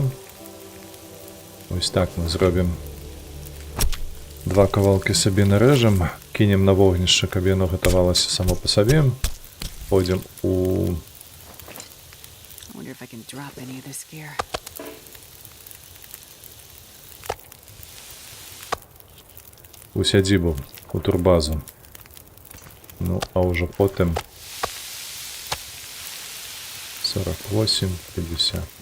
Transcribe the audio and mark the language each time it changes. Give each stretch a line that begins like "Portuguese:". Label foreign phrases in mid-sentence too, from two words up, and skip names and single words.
Belarusian: Ось так мы зробім. Два кавалки собі нарежем, кинем на вогнище, каб яно готовалося само по собі. Пойдем у... у сядзібу, у турбазу. Ну, а уже потым 48, 50.